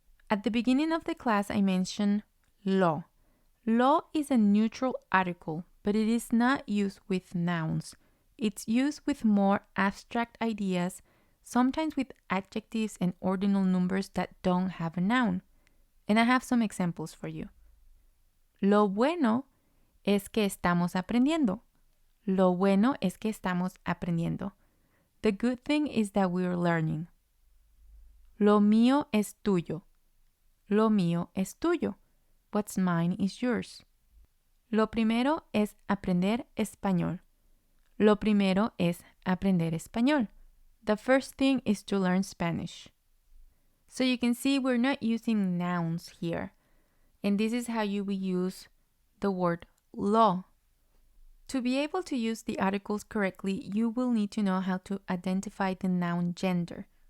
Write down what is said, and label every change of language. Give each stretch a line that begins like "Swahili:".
English: At the beginning of the class, I mentioned lo. Lo is a neutral article, but it is not used with nouns. It's used with more abstract ideas, sometimes with adjectives and ordinal numbers that don't have a noun. And I have some examples for you.
Spanish: Lo bueno es que estamos aprendiendo. Lo bueno es que estamos aprendiendo.
English: The good thing is that we're learning.
Spanish: Lo mío es tuyo. Lo mío es tuyo.
English: What's mine is yours.
Spanish: Lo primero es aprender español. Lo primero es aprender español.
English: The first thing is to learn Spanish. So you can see we're not using nouns here. And this is how you will use the word lo. To be able to use the articles correctly, you will need to know how to identify the noun gender.